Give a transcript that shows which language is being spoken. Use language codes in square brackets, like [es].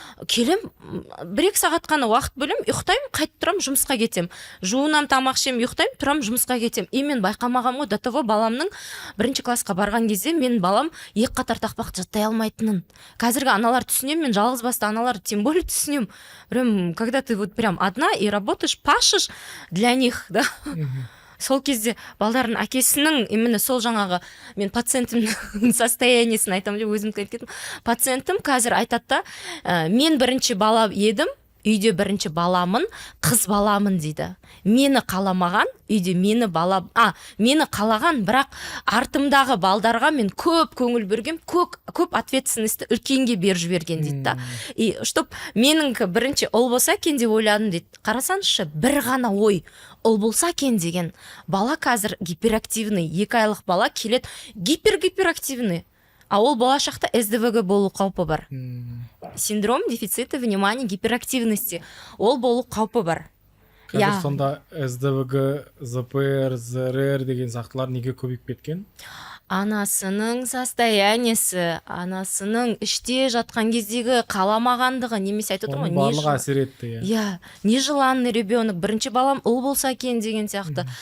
[kk] Келем, 1-2 сағат қана уақыт бөлем, ұйықтаймын, қайтып тұрам, жұмысқа кетем. Жуынам, тамақ ішем, ұйықтаймын, тұрам, жұмысқа кетем. И мен байқамағам ғой, [ru] до того [kk] баламның 1 классқа барған кезде мен балам 2 қатар тақпақты жаттай алмайтынын. Қазіргі аналар түсінем, мен жалғыз басты аналар [ru] тем более [kk] түсінем. [ru] Прям, когда ты вот прям одна и работаешь, пашешь для них, да. [kk] Сол кезде балдардың әкесінің, [ru] именно [kk] сол жаңағы, мен пациентімнің состояниесін айтам деп өзім кеттім. Пациентім қазір айтады да, мен бірінші бала едім, үйде бірінші баламын, қыз баламын дейді. Мені қаламаған, үйде мені қалаған, бірақ артымдағы балдарға мен көп көңіл берген, көп ответственностьті үлкенге беріп жіберген дейді да. [ru] И чтоб [kk] менің бірінші ұл болса екен деп ойладым дейді. Қарасаңызшы, бір ғана ой, ұл болса екен деген. Бала қазір [ru] гиперактивный, [kk] 2 айлық бала келет гиперактивный. А ол болашақта СДВГ болу қаупі бар. [ru] Синдром дефицита внимания гиперактивности. [kk] Ол болу қаупі бар. Қазір сонда СДВГ, ЗПР, ЗРР деген сақтылар неге көбейіп кеткен? Анасының состояниесі, анасының іште жатқан кездегі қаламағандығы, немесе айтып отырмын, барлығы әсер етті. [ru] Нежеланный ребенок, [kk] бірінші балам ұл болса екен деген сияқты.